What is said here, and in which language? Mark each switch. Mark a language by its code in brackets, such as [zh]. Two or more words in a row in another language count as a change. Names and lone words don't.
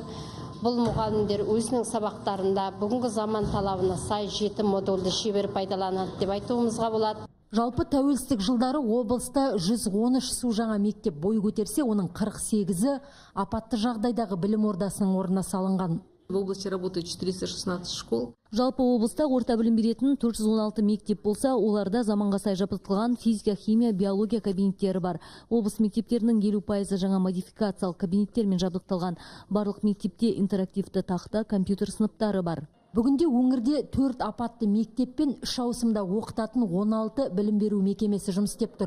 [kk] Бұл мұғалімдер өзінің сабақтарында бүгінгі заман талабына сай 7 модульді шебер пайдаланады деп айтуымызға болады. Жалпы тәуелсіздік жылдары облыста 113 су жаңа мектеп бой көтерсе, оның 48-і апатты жағдайдағы білім ордасының орнына салынған. [ru] В области работает 416 школ. [kk] Жалпы облыста орта білім беретін 416 мектеп болса, оларда заманға сай жабдықталған физика, химия, биология кабинеттері бар. Облыс мектептерінің 50% жаңа модификациялық кабинеттермен жабдықталған. Барлық мектепте интерактивті тақта, компьютер сыныптары бар. Бүгінде өңірде 4 апатты мектеп пен 3 ауысымда оқытатын 16 білім беру мекемесі жұмыс істеп тұр.